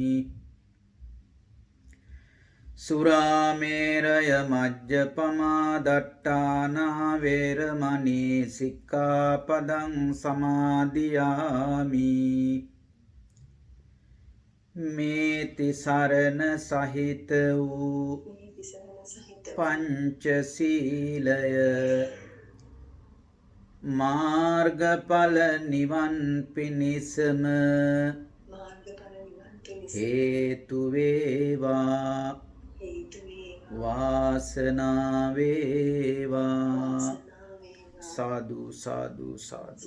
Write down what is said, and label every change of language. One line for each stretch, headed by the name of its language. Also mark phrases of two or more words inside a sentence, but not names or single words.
Pali: สุราเมรยมัจจปมาดัตตานาเวรมณีสิกขาปดังสมาดิยามิ
Sinhala: เมติสารณสหิตวู පංචසීලය මාර්ගඵල නිවන් පිණිසම හේතු වේවා වාසනාව වේවා සාදු සාදු සාදු.